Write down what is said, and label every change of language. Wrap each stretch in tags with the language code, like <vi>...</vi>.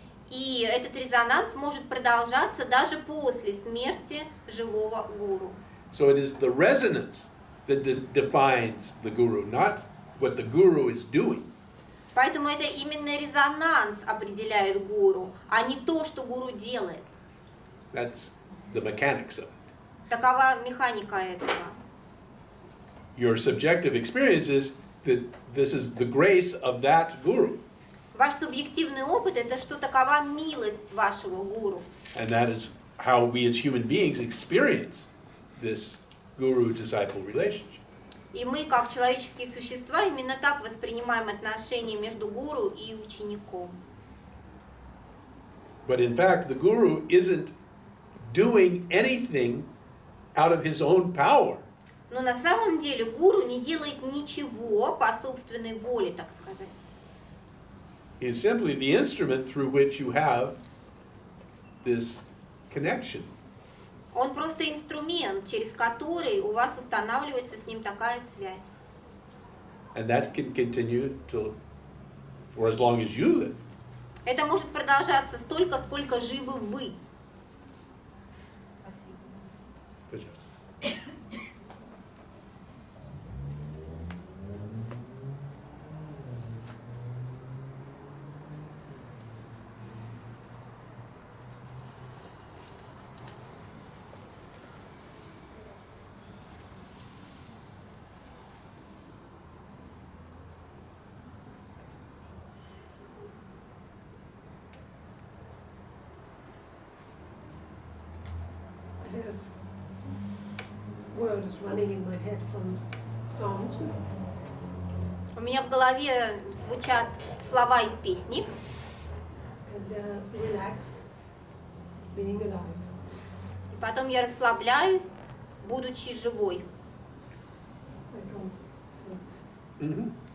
<ru>И этот резонанс может продолжаться даже после смерти живого гуру.</ru> <en>So it is the resonance that defines the guru, not what the guru is doing.</en> <ru>Поэтому это именно резонанс определяет гуру, а не то, что гуру делает.</ru> <en>That's the mechanics of it.</en> <ru>Такова механика этого.</ru> <en>Your subjective experience is that this is the grace of that guru.</en> <ru>Ваш субъективный опыт – это что такова милость вашего гуру.</ru> <en>And that is how we as human beings experience this guru-disciple relationship.</en> <ru>И мы, как человеческие существа, именно так воспринимаем отношения между гуру и учеником.</ru> <en>But in fact, the guru isn't doing anything out of his own power.</en> <ru>Но на самом деле гуру не делает ничего по собственной воле, так сказать.</ru> <en>He is simply the instrument through which you have this connection.</en> <ru>Он просто инструмент, через который у вас устанавливается с ним такая связь.</ru> <en>And that can continue for as long as you live.</en> <ru>Это может продолжаться столько, сколько живы вы. Пожалуйста.</ru> <en>Words running in my head from songs.</en> <ru>У меня в голове звучат слова из песни.</ru> <en>And relax, being alive.</en> <ru>И потом я расслабляюсь, будучи живой. Mm-hmm.</ru>